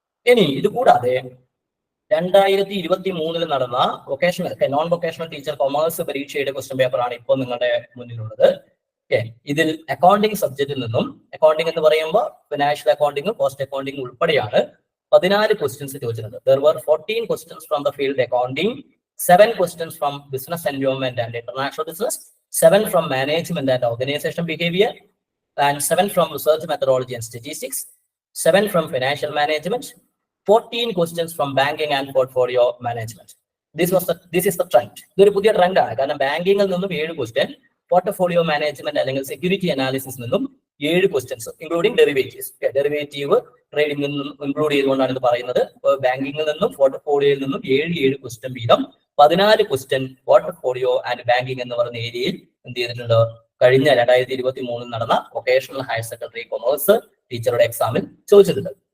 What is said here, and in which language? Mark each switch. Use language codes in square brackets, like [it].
[ml] ഇനി ഇത് കൂടാതെ 2023 നടന്ന നോൺ വൊക്കേഷണൽ ടീച്ചർ കൊമേഴ്സ് പരീക്ഷയുടെ ക്വസ്റ്റ്യൻ പേപ്പർ ആണ് ഇപ്പോൾ നിങ്ങളുടെ മുന്നിലുള്ളത്. ഇതിൽ അക്കൗണ്ടിങ് സബ്ജക്റ്റിൽ നിന്നും, അക്കൗണ്ടിങ് എന്ന് പറയുമ്പോൾ ഫിനാൻഷ്യൽ അക്കൗണ്ടിങ്, കോസ്റ്റ് അക്കൗണ്ടിങ് ഉൾപ്പെടെയാണ് 14 ക്വസ്റ്റ്യൻസ് ചോദിച്ചിട്ടുണ്ട്. [en] There were 14 questions from the field accounting, 7 questions from business environment and international business, 7 from management and organization behavior, and 7 from research methodology and statistics, 7 from financial management, 14 questions from banking and portfolio management. This is the trend. [ml] ഇതൊരു പുതിയ trend ആണ്. കാരണം ബാങ്കിങ്ങിൽ നിന്നും 7 question, portfolio management അല്ലെങ്കിൽ security analysis നിന്നും 7 questions including derivatives. Derivative trading നിന്നും include ചെയ്തുകൊണ്ടാണ് ഇത് പറയുന്നത്. ബാങ്കിങ്ങിൽ നിന്നും പോർട്ട്ഫോളിയോയിൽ നിന്നും 7 ക്വസ്റ്റ്യൻ വീതം 14 ക്വസ്റ്റ്യൻ പോർട്ട്ഫോളിയോ ആൻഡ് ബാങ്കിങ് എന്ന് പറയുന്ന ഏരിയയിൽ എന്ത് ചെയ്തിട്ടുണ്ട്, കഴിഞ്ഞ 2023 നടന്ന വൊക്കേഷണൽ ഹയർ സെക്കൻഡറി കൊമേഴ്സ് ടീച്ചറുടെ എക്സാമിൽ ചോദിച്ചിട്ടുണ്ട്.